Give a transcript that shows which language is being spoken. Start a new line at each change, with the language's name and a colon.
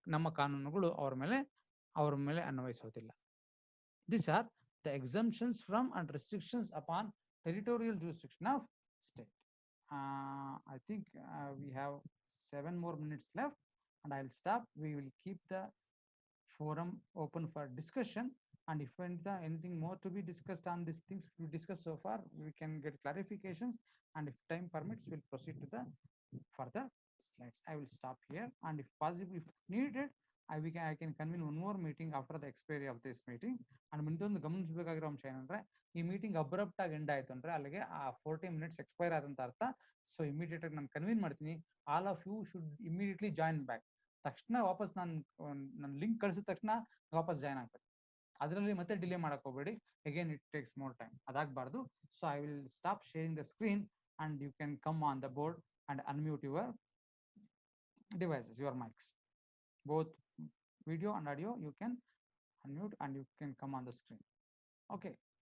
Kannada: ನಮ್ಮ ಕಾನೂನುಗಳು ಅವ್ರ ಮೇಲೆ ಅನ್ವಯಿಸೋದಿಲ್ಲ.
English: These are the exemptions from and restrictions upon territorial jurisdiction of state. I think we have 7 more minutes left and I'll stop. We will keep the forum open for discussion, and if anything more to be discussed on these things we discussed so far, we can get clarifications, and if time permits we'll proceed to the further slides. I will stop here, and if possible, if needed, I can convene one more meeting after the expiry of this meeting.
Kannada: And ಮುಂದೊಂದು ಗಮನಿಸಬೇಕಾಗಿರೋ ಅಂಶ ಏನಂದ್ರೆ, ಈ meeting abrupt ಆಗಿ end ಆಯ್ತು ಅಂದ್ರೆ ಅಲ್ಲಿಗೆ ಆ 40 minutes expire ಆದಂತ ಅರ್ಥ. ಸೊ ಇಮಿಡಿಯೇಟ್ ಆಗಿ ನಾನು ಕನ್ವೀನ್ ಮಾಡ್ತೀನಿ.
English: All of you should immediately join back.
Kannada: ತಕ್ಷಣ ವಾಪಸ್ ನನ್ನ ಲಿಂಕ್ ಕಳಿಸಿದ ತಕ್ಷಣ ವಾಪಸ್ ಜಾಯ್ನ್ ಆಗ್ಬೇಕು. ಅದರಲ್ಲಿ ಮತ್ತೆ ಡಿಲೇ ಮಾಡಕ್ ಹೋಗ್ಬೇಡಿ.
English: again it takes more time,
Kannada: ಅದಾಗಬಾರ್ದು.
English: So I will stop sharing the screen and you can come on the board and unmute your devices, your mics, both video and audio. You can unmute and you can come on the screen. Okay.